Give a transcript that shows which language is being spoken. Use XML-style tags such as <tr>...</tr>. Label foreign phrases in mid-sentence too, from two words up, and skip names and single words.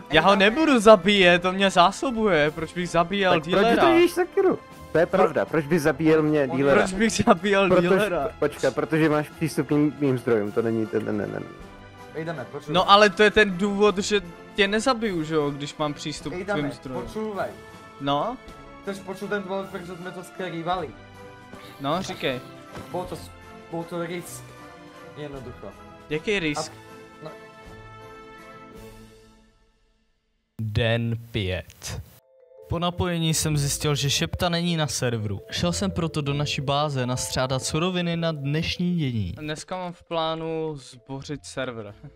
<cs>Já ho nebudu zabíjet, to mě zásobuje. Proč bych zabíjel dealera? Proč to jíš Sakiru? To je pravda, proč bys zabíjel mě dealera? Proč bych zabíjel dealera? Počkej, protože máš přístup k mým zdrojům, to není ten.</cs> <sk>Ejdeme, počuvaj.</sk> <cs>No ale to je ten důvod, že tě nezabiju, že jo, když mám přístup k tvým zdrojům.</cs> <sk>Počúvaj. No? Chceš počuť ten dôvod, prečo sme to skrývali?</sk> <cs>No, říkej.</cs> <sk>Bol to risk. Jednoducho.</sk> <cs>Jaký risk? No. Den 5. Po napojení jsem zjistil, že Šepta není na serveru. Šel jsem proto do naší báze nastřádat suroviny na dnešní dění. Dneska mám v plánu zbořit server.</cs>